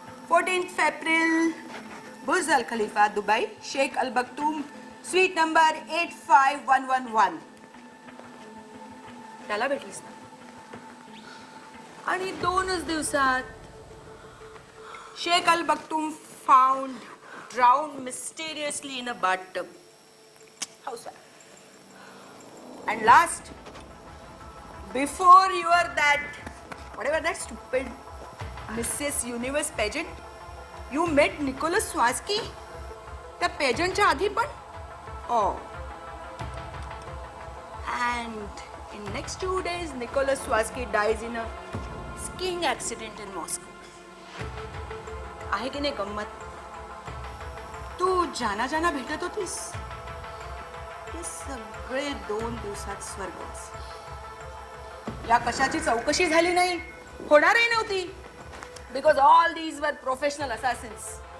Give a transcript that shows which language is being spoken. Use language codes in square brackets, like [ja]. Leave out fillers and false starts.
[mr] 14th April बुर्ज अल Khalifa, Dubai, Shaikh अल Maktoum, sweet number 85111. त्याला भेटलीस ना? आणि 2च दिवसात [en] Sheikh Al Maktoum found drowned mysteriously in a bathtub. How sad. And last, before you were whatever that stupid Mrs. Universe pageant, you met Nicholas Swansky. [mr] त्या पेजंटच्या आधी पण. [en] Oh. And in next 2 days, Nicholas Swansky dies in a skiing accident in Moscow. [mr] आहे की नाही गंमत? तू जाना भेटत होतीस, ते सगळे 2 दिवसात स्वर्गवास. या कशाची चौकशी झाली नाही, होणारही नव्हती. [en] Because all these were professional assassins.